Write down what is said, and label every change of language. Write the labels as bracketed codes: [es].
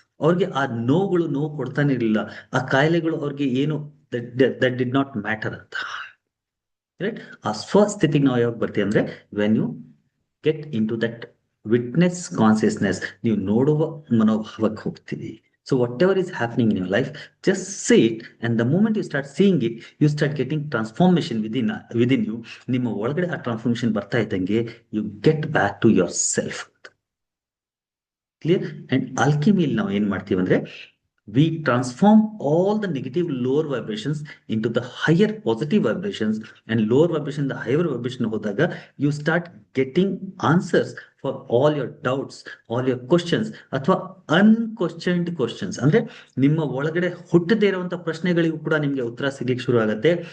[kn] ಅವ್ರಿಗೆ ಆ ನೋವು ಕೊಡ್ತಾನೆ ಇರಲಿಲ್ಲ. ಆ ಕಾಯಿಲೆಗಳು ಅವ್ರಿಗೆ ಏನು [en] that did not matter [kn] ಅಂತ. ರೈಟ್? ಆ ಸ್ವಸ್ಥಿತಿಗೆ ನಾವು ಯಾವಾಗ ಬರ್ತೀವಿ ಅಂದ್ರೆ, [en] when you get into that witness consciousness, [kn] ನೀವು ನೋಡುವ ಮನೋಭಾವಕ್ಕೆ ಹೋಗ್ತೀವಿ. [en] So whatever is happening in your life, just see it, and the moment you start seeing it, you start getting transformation within you. [kn] ನಿಮ್ಮ ಒಳಗಡೆ ಆ transformation ಬರ್ತಾ ಇದ್ದಂಗೆ [en] you get back to yourself. Clear? And [kn] ಆಲ್ಕೆಮಿಯಲ್ಲಿ ನಾವು ಏನ್ ಮಾಡ್ತೀವಿ ಅಂದ್ರೆ, [en] we transform all the negative lower vibrations into the higher positive vibrations, and lower vibration the higher vibration ಹೋದಾಗ you start getting answers for all your doubts, all your questions, ಅಥವಾ unquestioned questions. [kn] ಅಂದ್ರೆ ನಿಮ್ಮ ಒಳಗಡೆ ಹುಟ್ಟದೇ ಇರುವಂತ ಪ್ರಶ್ನೆಗಳಿಗೂ ಕೂಡ ನಿಮ್ಗೆ ಉತ್ತರ ಸಿಗಲಿಕ್ಕೆ ಶುರು ಆಗುತ್ತೆ.